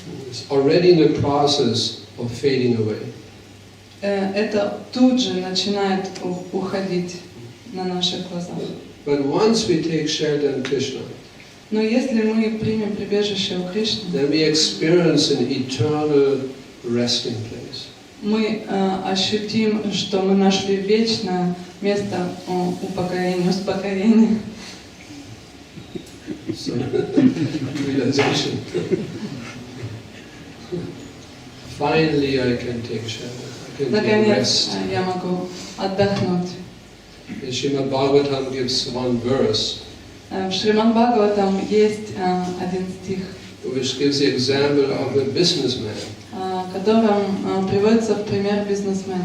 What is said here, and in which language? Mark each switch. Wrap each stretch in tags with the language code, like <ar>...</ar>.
<en>it's already in the process of fading away.</en> <ru>Это тут же начинает уходить на наших глазах.</ru> <en>But once we take shelter in Krishna,</en> <ru>Но если мы примем прибежище у Кришны,</ru> <en>then we experience an eternal resting place.</en> <ru>мы ощутим, что мы нашли вечное место упокоения, успокоения.</ru> <en>So, realization. Finally, I can take shelter. I can take</en> <ru>Наконец</ru> <en>rest.</en> <ru>я могу отдохнуть.</ru> <en>In Srimad Bhagavatam gives one verse,</en> <ru>В Шримад Бхагаватам есть один стих,</ru> <en>which gives the example of a businessman,</en> <ru>в котором приводится в пример бизнесмен,</ru>